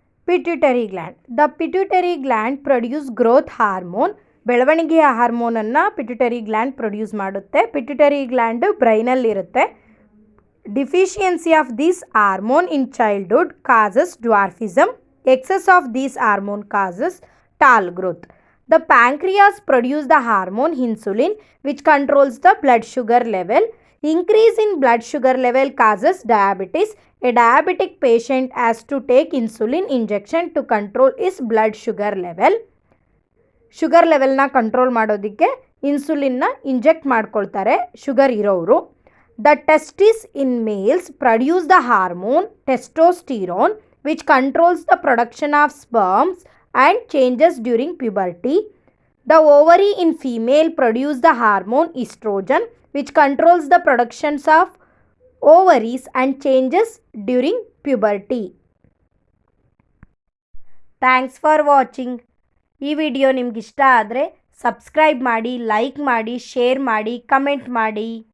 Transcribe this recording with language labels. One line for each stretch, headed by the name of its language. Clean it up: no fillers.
English: Pituitary gland. The pituitary gland produce growth hormone.
Kannada: ಬೆಳವಣಿಗೆಯ ಹಾರ್ಮೋನನ್ನು pituitary gland produce ಮಾಡುತ್ತೆ. Pituitary gland ಬ್ರೈನಲ್ಲಿರುತ್ತೆ.
English: Deficiency of this hormone in childhood causes dwarfism. Excess of this hormone causes tall growth. The pancreas produces the hormone insulin which controls the blood sugar level. Increase in blood sugar level causes diabetes. A diabetic patient has to take insulin injection to control his blood sugar level.
Kannada: Sugar ಲೆವೆಲ್ನ control ಮಾಡೋದಕ್ಕೆ ಇನ್ಸುಲಿನ್ನ inject ಮಾಡ್ಕೊಳ್ತಾರೆ sugar ಇರೋರು.
English: The testes in males produce the hormone testosterone which controls the production of sperms and changes during puberty. The ovary in female produce the hormone estrogen which controls the productions of ovaries and changes during puberty. Thanks for watching.
Kannada: ಈ video ನಿಮ್ಗೆ ಇಷ್ಟ ಆದರೆ subscribe ಮಾಡಿ, like ಮಾಡಿ, share ಮಾಡಿ, comment ಮಾಡಿ.